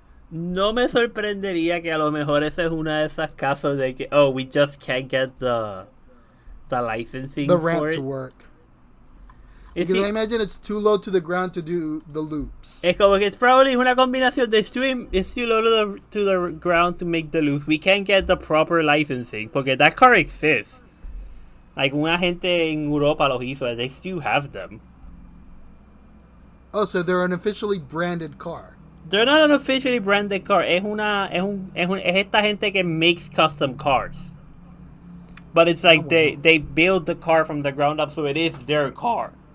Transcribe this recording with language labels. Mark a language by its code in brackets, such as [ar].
[es] No me sorprendería que a lo mejor esa es una de esas casos de que, [en] we just can't get the licensing the for ramp it. To work. Because I imagine it's too low to the ground to do the loops. [es] Es como que [en] it's probably [es] una combinación de [en] it's too low to the ground to make the loops. We can't get the proper licensing. Porque that car exists. [es] Like, una gente en Europa los hizo. [en] They still have them. Oh, so they're an officially branded car. They're not an officially branded car. [es] Es esta gente que [en] makes custom cars. But it's like they build the car from the ground up, so it is their car.